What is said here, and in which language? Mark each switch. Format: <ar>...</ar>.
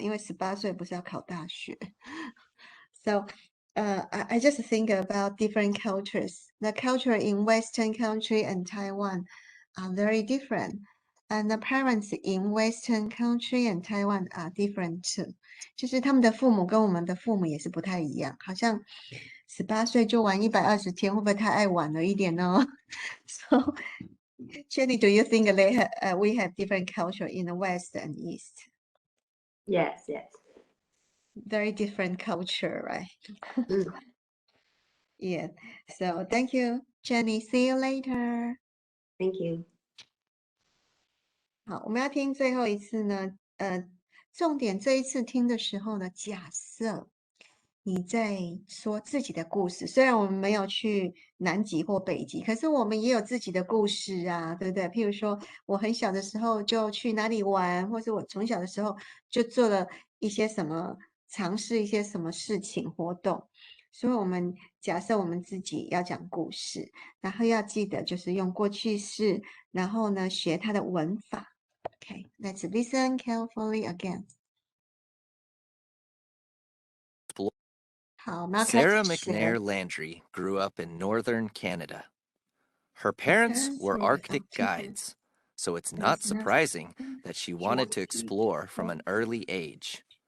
<zh>因为18岁不是要考大学。</zh> <en>So, I just think about different cultures. The culture in Western country and Taiwan are very different. And the parents in Western country and Taiwan are different too.</en> <zh>就是他们的父母跟我们的父母也是不太一样，好像18岁就玩120天，会不会太爱玩了一点呢？</zh> <en>So, Jenny, do you think we have different culture in the West and East? Yes. Very different culture, right? Yeah. So thank you, Jenny. See you later. Thank you.</en> <zh>好，我们要听最后一次呢。重点这一次听的时候呢，假设你在说自己的故事，虽然我们没有去南极或北极，可是我们也有自己的故事啊，对不对？譬如说，我很小的时候就去哪里玩，或是我从小的时候就做了一些什么，尝试一些什么事情活动。所以我们假设我们自己要讲故事，然后要记得就是用过去式，然后呢学它的文法。</zh> <en>Okay, let's listen carefully again. Sarah McNair Landry grew up in northern Canada. Her parents were Arctic guides, so it's not surprising that she wanted to explore from an early age.</en>